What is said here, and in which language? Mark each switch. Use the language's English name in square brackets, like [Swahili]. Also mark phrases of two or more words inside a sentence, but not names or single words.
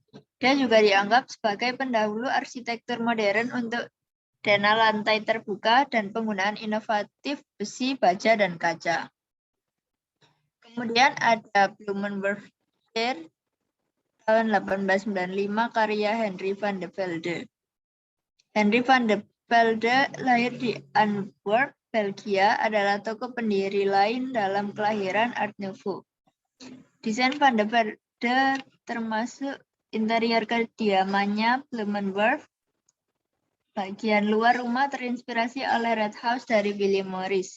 [Indonesian] Dia juga dianggap sebagai pendahulu arsitektur modern untuk dana lantai terbuka dan penggunaan inovatif besi, baja, dan kaca. Kemudian ada Blumenberg Fair tahun 1895 karya Henry van de Velde. Henry van de Velde lahir di Antwerp, Belgia, adalah tokoh pendiri lain dalam kelahiran Art Nouveau. Desain Van de Velde termasuk interior kediamannya Blumenberg. Bagian luar rumah terinspirasi oleh Red House dari William Morris.